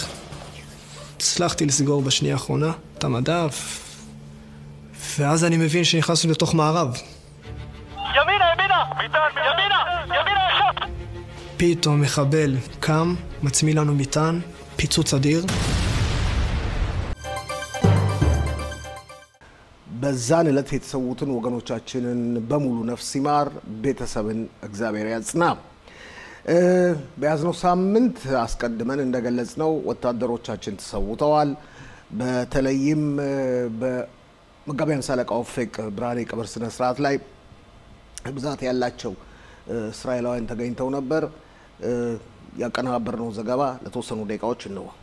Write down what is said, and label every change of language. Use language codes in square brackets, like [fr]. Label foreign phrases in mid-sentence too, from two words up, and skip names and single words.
[he] הצלחתי לסגור בשנייה האחרונה את המדף, ואז אני מבין שנכנסנו לתוך מערב. ימינה, ישר! פתאום מחבל קם, מצמיא לנו מטען, פיצוץ אדיר. [am] በዛን ዕለት የተሰዉትን ወገኖቻችንን በሙሉ ነፍስ ይማር ቤተሰብን እግዚአብሔር ያጽና። በያዝነው ሳምንት አስቀድመን እንደገለጽነው ወታደሮቻችን ተሰውተዋል። በተለይም በመጋቢያ ሰለቃው ፈቅ ብርሃኔ ቀብር ስነ ስርዓት ላይ ብዛት ያላቸው እስራኤላውያን ተገኝተው ነበር። ያቀናበርነው ዘገባ ለተወሰኑ ደቂቃዎች ነው።